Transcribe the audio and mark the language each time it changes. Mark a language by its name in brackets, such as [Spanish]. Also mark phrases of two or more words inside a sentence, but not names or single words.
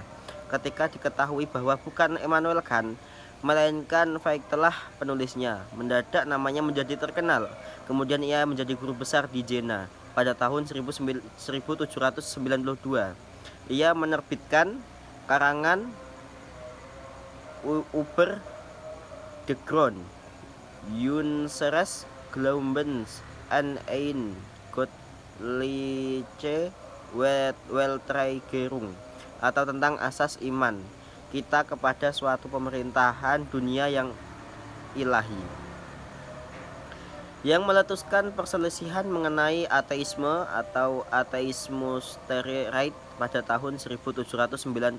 [Indonesian] Ketika diketahui bahwa bukan Immanuel Kant, melainkan Vekte lah penulisnya, mendadak namanya menjadi terkenal. Kemudian ia menjadi guru besar di Jena pada tahun 1792. Ia menerbitkan karangan Über de Grund unseres Glaubens an ein göttliche Weltregierung, atau tentang asas iman kita kepada suatu pemerintahan dunia yang ilahi, yang meletuskan perselisihan mengenai ateisme atau ateismus tereit pada tahun 1799.